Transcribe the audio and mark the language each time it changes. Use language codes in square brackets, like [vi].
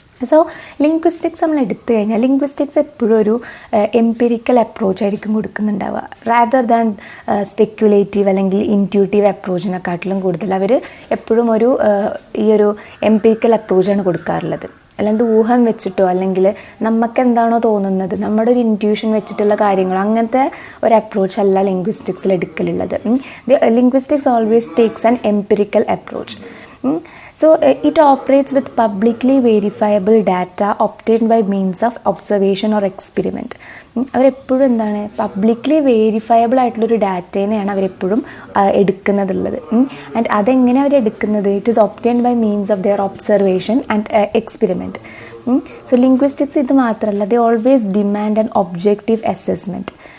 [ml] So linguistics നമ്മൾ എടുത്തു കഴിഞ്ഞാൽ ലിംഗ്വിസ്റ്റിക്സ് എപ്പോഴും ഒരു എംപിരിക്കൽ അപ്രോച്ച് ആയിരിക്കും കൊടുക്കുന്നുണ്ടാവുക, [en] rather than speculative [ml] അല്ലെങ്കിൽ ഇൻറ്റ്യൂട്ടീവ് അപ്രോച്ചിനെക്കാട്ടിലും കൂടുതൽ അവർ എപ്പോഴും ഈ ഒരു എംപിരിക്കൽ അപ്രോച്ചാണ് കൊടുക്കാറുള്ളത്. അല്ലാണ്ട് ഊഹം വെച്ചിട്ടോ അല്ലെങ്കിൽ നമുക്ക് എന്താണോ തോന്നുന്നത് നമ്മുടെ ഒരു ഇൻറ്റ്യൂഷൻ വെച്ചിട്ടുള്ള കാര്യങ്ങളോ അങ്ങനത്തെ ഒരു അപ്രോച്ച് അല്ല ലിംഗ്വിസ്റ്റിക്സിൽ എടുക്കലുള്ളത്. [en] Linguistics always takes an empirical approach. So it operates with publicly verifiable data obtained by means of observation or experiment. [ml] അവരെപ്പോഴും എന്താണ് പബ്ലിക്ലി വേരിഫയബിൾ ആയിട്ടുള്ളൊരു ഡാറ്റേനെയാണ് അവരെപ്പോഴും എടുക്കുന്നതുള്ളത്. [en] and [ml] അതെങ്ങനെ അവരെടുക്കുന്നത്? [en] It is obtained by means of their observation and experiment. So linguistics [ml] ഇത് മാത്രമല്ല, [en] They always demand an objective assessment.